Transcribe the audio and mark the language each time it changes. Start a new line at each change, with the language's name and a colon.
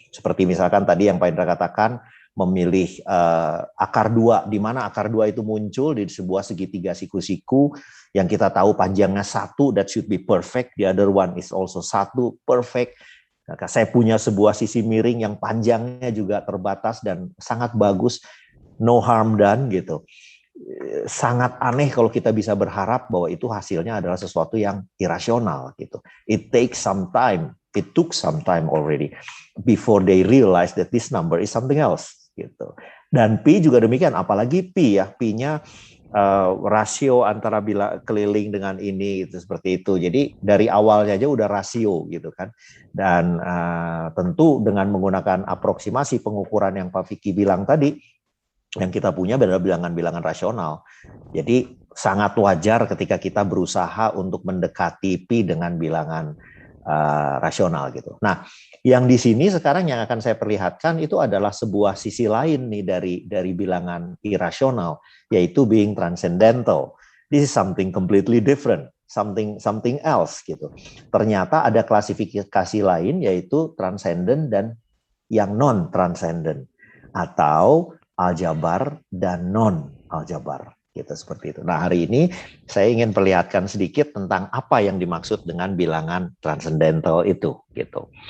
Indonesian: Seperti misalkan tadi yang Pak Indra katakan, memilih akar 2, di mana akar 2 itu muncul di sebuah segitiga siku-siku yang kita tahu panjangnya 1,
English: that should be perfect, the other one is also 1, perfect.
Indonesian: Maka saya punya sebuah sisi miring yang panjangnya juga terbatas dan sangat bagus,
English: no harm done
Indonesian: gitu. Sangat aneh kalau kita bisa berharap bahwa itu hasilnya adalah sesuatu yang irasional gitu.
English: It takes some time. It took some time already before they realize that this number is something else gitu.
Indonesian: Dan pi juga demikian, apalagi pi ya, pi-nya rasio antara keliling dengan ini gitu, seperti itu. Jadi dari awalnya aja udah rasio gitu kan. Dan tentu dengan menggunakan aproksimasi pengukuran yang Pak Vicky bilang tadi, yang kita punya adalah bilangan-bilangan rasional. Jadi sangat wajar ketika kita berusaha untuk mendekati pi dengan bilangan rasional gitu. Nah, yang di sini sekarang yang akan saya perlihatkan itu adalah sebuah sisi lain nih dari bilangan irasional, yaitu
English: being transcendental. This is something completely different, something else gitu.
Indonesian: Ternyata ada klasifikasi lain yaitu transcendent dan yang non transcendent atau aljabar dan non aljabar gitu, seperti itu. Nah, hari ini saya ingin perlihatkan sedikit tentang apa yang dimaksud dengan bilangan transcendental itu, gitu.